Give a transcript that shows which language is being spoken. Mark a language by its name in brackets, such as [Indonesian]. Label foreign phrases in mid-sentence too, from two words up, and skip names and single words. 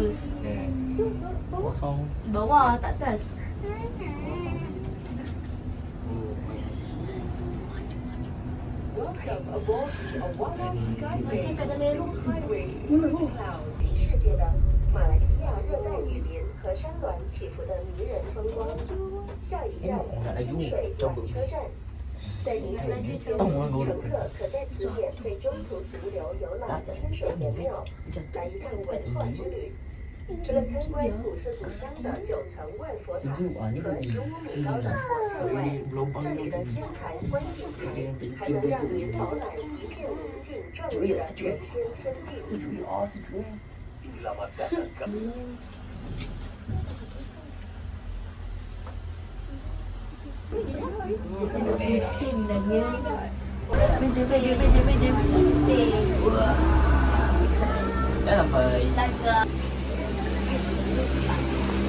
[Malay] Kosong. Bawah, tak atas. Macam kat dalam aeroplane. [Chinese] 世界的马来西亚热带雨林和山峦起伏的迷人风光。下一站清水转车站，在您途中，乘客可在此免费中途停留游览清水岩庙，来一趟文化之旅。除了参观古色古香的9层万佛塔和15米高的佛像外，这里的天坛观景台还能让您饱览一片宁静壮丽的人间仙境。 [Malay] Pusing dah dia. Dah sampai.